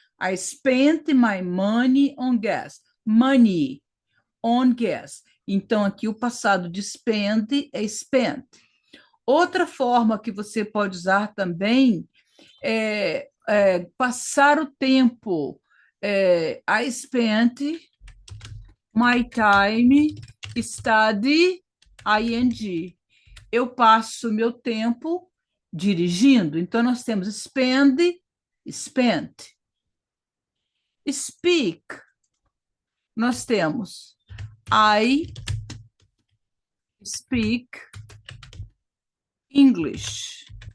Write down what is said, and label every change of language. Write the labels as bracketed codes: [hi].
[en] I spent my money on gas. Money on gas. [pt] Então, aqui o passado de spend é spent. Outra forma que você pode usar também é passar o tempo. [en] I spent my time study ing. [pt] Eu passo meu tempo dirigindo. Então, nós temos spend, spent. [en] Speak, [pt] nós temos [en] I speak English.